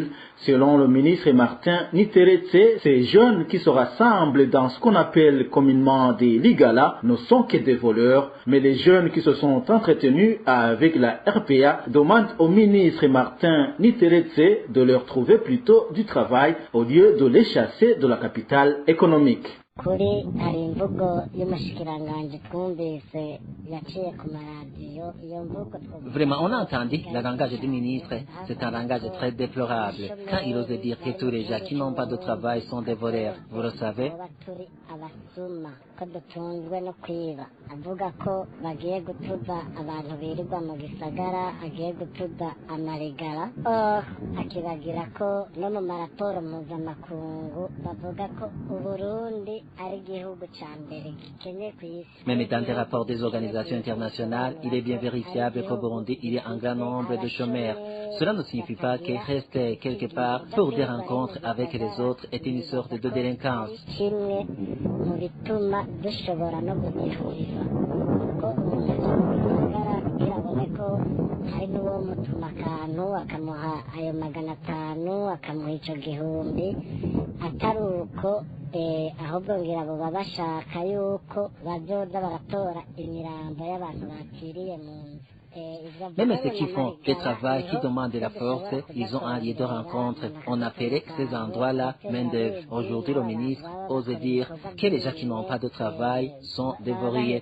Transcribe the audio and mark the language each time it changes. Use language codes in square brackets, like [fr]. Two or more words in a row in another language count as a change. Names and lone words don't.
[fr] Selon le ministre Martin Niteretse, ces jeunes qui se rassemblent dans ce qu'on appelle communément des Ligala ne sont que des voleurs, mais les jeunes qui se sont entretenus avec la RPA demandent au ministre Martin Niteretse de leur trouver plutôt du travail au lieu de les chasser de la capitale économique. [rn] kuri hari imvugo y'umushikiranganji twumvise yaciye ku maradiyo iyo mvugo. [fr] Vraiment, on a entendu le langage du ministre. C'est un langage très déplorable. Quand il ose dire que tous les gens qui n'ont pas de travail sont des voleurs, vous le savez. [rn] ko dutunzwe no kwiba avuga ko bagiye gutuza abantu birirwa mu gisagara agiye gutuza amarigara akibagira ko no mu maraporo mpuzamakungu bavuga ko Uburundi ari igihugu ca mbere gikenye ku isi. [fr] Même dans des rapports des organisations internationales, il est bien vérifiable qu'au Burundi, il y a un grand nombre de chômeurs. Cela ne signifie pas que rester quelque part pour des rencontres avec les autres est une sorte de délinquance. [rn] Kimwe mu bituma dushobora no kugifuza ko umuntu kirabone ko hari n'uwo mutuma akantu akamuha ayo 500 akamuha ico gihumbi atari uko ahubwo ngira abo baba bashaka yuko bazoza baratora imirambo y'abantu bakiriye mu nzu. [fr] Même ceux qui font des travail, qui demandent de la force, ils ont un lieu de rencontre. On appelait ces endroits-là main-d'œuvre. Aujourd'hui, le ministre ose dire que les gens qui n'ont pas de travail sont dévorés.